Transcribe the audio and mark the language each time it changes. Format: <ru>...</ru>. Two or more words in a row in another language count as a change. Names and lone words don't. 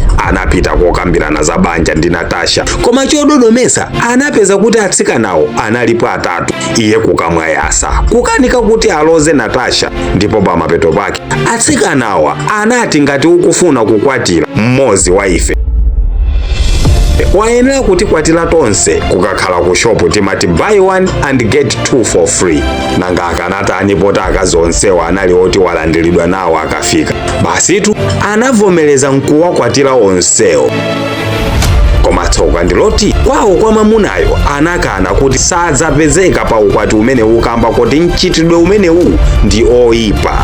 <ny>Anapita kokambirana za banja ndi Natasha, koma chododomesa anapeza kuti atsikanawo analipo atatu. Iye kukamwayasa kukanika kuti aloze Natasha, ndipo pamapeto pake atsikanawa anati ngati ukufuna kukwatira mmodzi wa ife wayenera kuti kwatira tonse. Kukakhala ku shopu timati</ny> <en>buy one and get two for free.</en> <ny>Nanga akanatani poti akazi onsewa anali oti walandiridwa nawo akafika. Basitu anavomereza nkuwakwatira onsewo. Koma tsoka ndiloti kwawo kwa mamunayo anakana kuti sadzapezeka pa ukwati umene ukamba kuti mchitidwe umenewu ndi oyipa.</ny>